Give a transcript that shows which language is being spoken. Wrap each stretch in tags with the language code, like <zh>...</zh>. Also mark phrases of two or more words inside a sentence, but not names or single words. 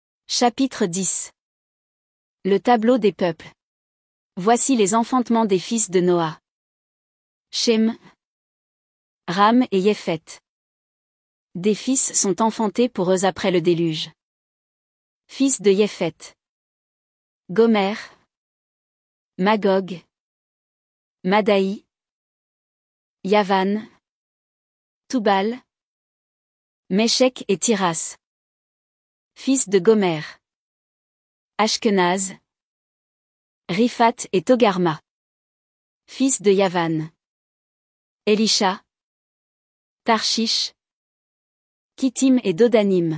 <fr>Chapitre 10. Le tableau des peuples. Voici les enfantements des fils de Noah. Shem, Ram et Yépheth. Des fils sont enfantés pour eux après le déluge. Fils de Yépheth: Gomer, Magog, Madaï, Yavan, Toubal, Méshek et Tiras. Fils de Gomer: Ashkenaz, Riphat et Togarma. Fils de Yavan: Elisha, Tarshish, Kittim et Dodanim.</fr>